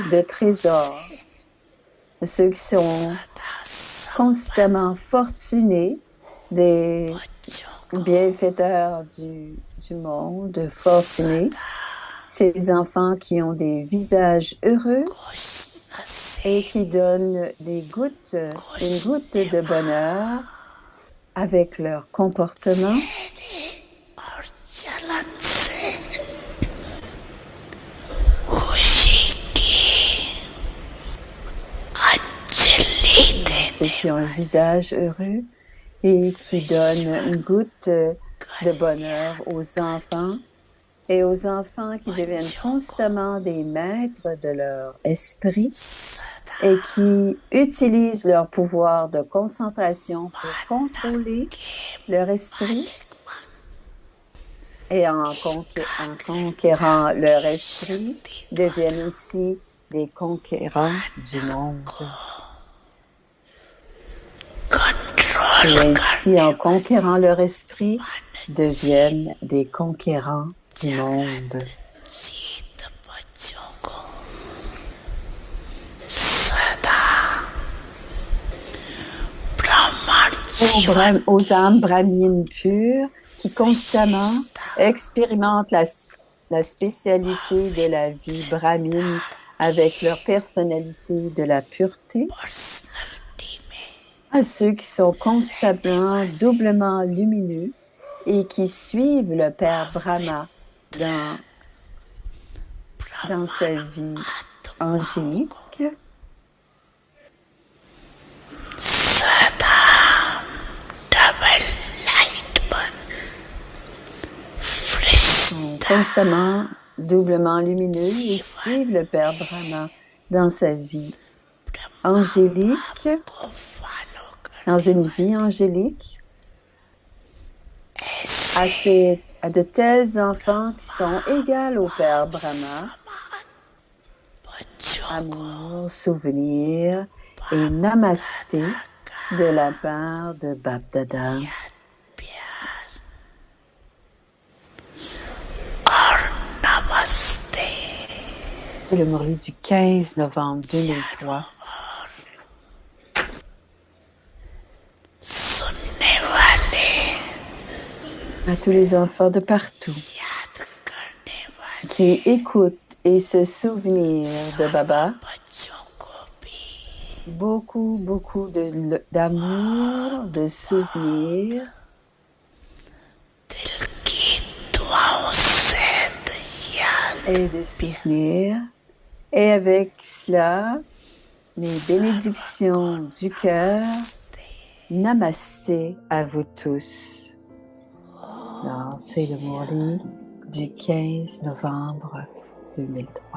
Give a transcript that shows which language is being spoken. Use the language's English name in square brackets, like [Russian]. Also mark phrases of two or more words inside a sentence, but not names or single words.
[French] de trésors, de ceux qui sont constamment fortunés, des bienfaiteurs du monde, fortunés, ces enfants qui ont des visages heureux et qui donnent une goutte de bonheur avec leur comportement [Hindi] और चलन से खुशी की अंजलि [French] ceux [Hindi] देने [French] qui ont un visage heureux et qui donnent une goutte de bonheur aux enfants et aux enfants qui deviennent constamment des maîtres de leur esprit et qui utilisent leur pouvoir de concentration pour contrôler leur esprit et en conquérant leur esprit deviennent aussi des conquérants du monde. Et [Hindi] कंट्रोल [French] ainsi, [Hindi] करने [French] en conquérant leur esprit, deviennent des conquérants du monde. [Hindi] जीत बच्चों को सदा ब्रह्मांड जीवन [French] Aux âmes brahmines pures qui constamment expérimentent la spécialité de la vie brahmine avec leur personnalité de la pureté, [Hindi] पर्सनैलिटी में [French] à ceux qui sont constamment doublement lumineux et qui suivent le Père Brahma dans, dans sa vie angélique, [Hindi] सदा [English] double light [Hindi] बन [French] sont [Hindi] फरिश्ता [French] constamment doublement lumineux et suivent le Père Brahma dans sa vie angélique, [Hindi] को फॉलो [French] dans [Hindi] करने [French] une vie [Hindi] वाले [French] angélique, [Hindi] ऐसे [French] à de tels enfants qui sont égaux au Père Brahma, [Hindi] समान बच्चों [French] amour, souvenir et [Hindi] दादा [French] namasté [Hindi] का [French] de la part de Bapdada. [Hindi] याद प्यार और नमस्ते [French] C'est le Morli du 15 novembre 2003 [Hindi] सुनने वाले [French] à tous les enfants de partout [Hindi] याद करने वाले [French] qui écoutent et se souvenir de Baba. [Hindi] बच्चों को भी [French] Beaucoup, beaucoup d'amour, de souvenirs [Hindi] दिल की दुआओं से याद [French] et de souvenirs. Et avec cela, les bénédictions du cœur. Namasté à vous tous. Alors, c'est le Morli du 15 novembre 2003.